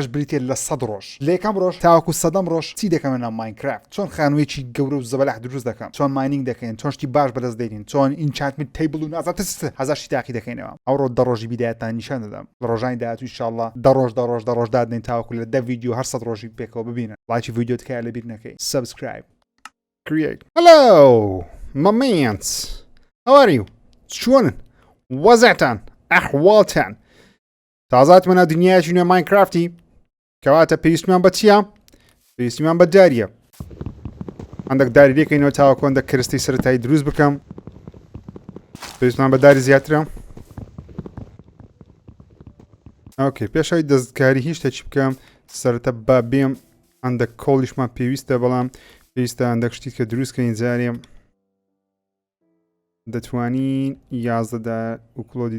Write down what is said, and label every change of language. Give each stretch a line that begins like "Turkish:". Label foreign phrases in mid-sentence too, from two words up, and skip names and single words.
Central Kurdish: بریتێ لە 100 ڕۆژ لە یەکەم ڕۆژ تاوەکو 100ەم ڕۆژ چی دەکەمە ناو ماینکرافت چۆن خانوویەکی گەورە و زەبەلەح دروست دەکەم چۆن ماینینگ دەکەین چۆن شتی باش بەدەست دێنین چۆن
English: enchantment table
Central Kurdish: و نازانم هەزار شتی تاقی دەکەینەوە ئەوڕۆ 10 ڕۆژی بیدایەتان نیشان دەدەم لە ڕۆژانی داهاتوو ئینشاڵڵا 10 ڕۆژ دادنین تاوەکو لە 10 ڤیدیۆ هەر 100 ڕۆژی پێکەوە ببینن لایکی ڤیدیۆ تکایە لەبیر نەکەی
English: subscribe create hello my mans how are you
Central Kurdish: چۆنن وەزعتان ئەحواڵتان تازاتمەنە دنیایەکی نوێ ماینکرافتی کەواتە پێویستمان بە چیە؟ پێویستیمان بە داریە هەندێک داری لێکەینەوە تاوەکو هەندێک کرستی سەرەتایی دروست بکەم پێویستمان بە داری زیاترە ئۆکێ پێشەوەی دەستکاری هیچ شتێکی بکەم سەرەتا با بێم هەندێک کۆڵیشمان پێویستە بەڵام پێویستە هەندێک شتیت کە دروستکەین جارێ دەتوانین 11 ئوکلۆدی